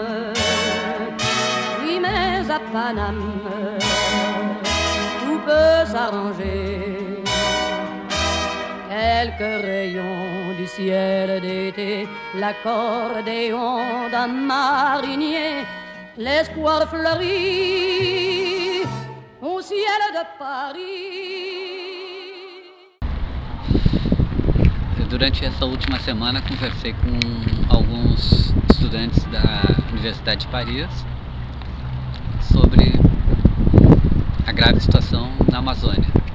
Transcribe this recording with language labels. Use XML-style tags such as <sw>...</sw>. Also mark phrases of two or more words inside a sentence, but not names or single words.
<fr>Oui, mais à Paname, tout peut s'arranger. Quelques rayons du ciel d'été, l'accordéon d'un marinier, l'espoir fleurit au ciel de Paris.</fr> <pt>Durante essa última semana conversei com alguns estudantes da Universidade de Paris sobre a grave situação na Amazônia.</pt>